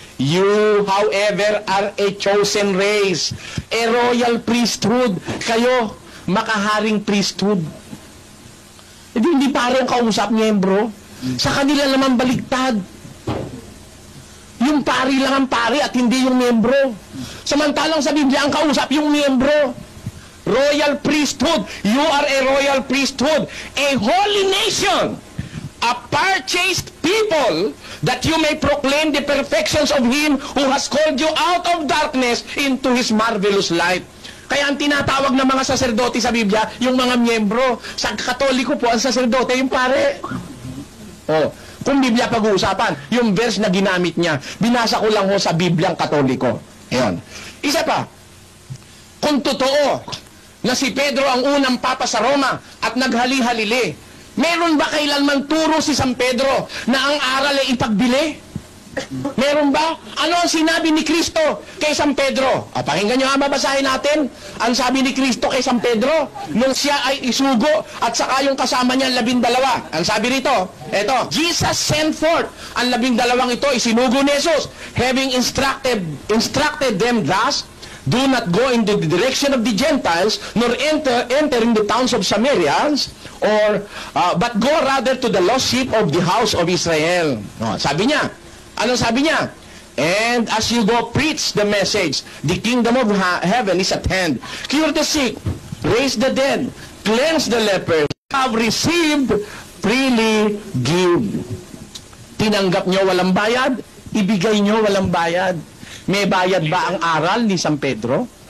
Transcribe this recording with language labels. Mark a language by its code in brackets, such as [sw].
[en] You, however, are a chosen race, a royal priesthood. [tl] Kayo, makaharing priesthood. Hindi pare ang kausap, miyembro. Sa kanila naman baligtad. Yung pari lang ang pari at hindi yung miyembro. Samantalang sa Biblia, ang kausap yung miyembro. [en] Royal priesthood. You are a royal priesthood. A holy nation. A purchased people, that you may proclaim the perfections of Him who has called you out of darkness into His marvelous light. [tl] Kaya ang tinatawag ng mga saserdote sa Biblia, yung mga miyembro. Sa Katoliko po, ang saserdote yung pare. Oh, kung Biblia pag-uusapan, yung verse na ginamit niya, binasa ko lang ho sa Bibliang Katoliko. Ayan. Isa pa, kung totoo na si Pedro ang unang papa sa Roma at naghali-halili, meron ba kailanman turo si San Pedro na ang aral ay ipagbili? Meron ba? Ano ang sinabi ni Kristo kay San Pedro? Pakinggan nyo, babasahin natin. Ang sabi ni Kristo kay San Pedro nung siya ay isugo at saka yung kasama niya 12. Ang sabi rito, eto, [en] Jesus sent forth [tl] ang 12 ito, isinugo ni Jesus, [en] having instructed them thus, do not go into the direction of the Gentiles, nor enter in the towns of Samaritans, but go rather to the lost sheep of the house of Israel. [tl] Sabi niya, ano sabi niya? [en] And as you go, preach the message. The kingdom of heaven is at hand. Cure the sick, raise the dead, cleanse the lepers. Have received, freely give. [tl] Tinanggap niyo walang bayad, ibigay niyo walang bayad. May bayad ba ang aral ni San Pedro?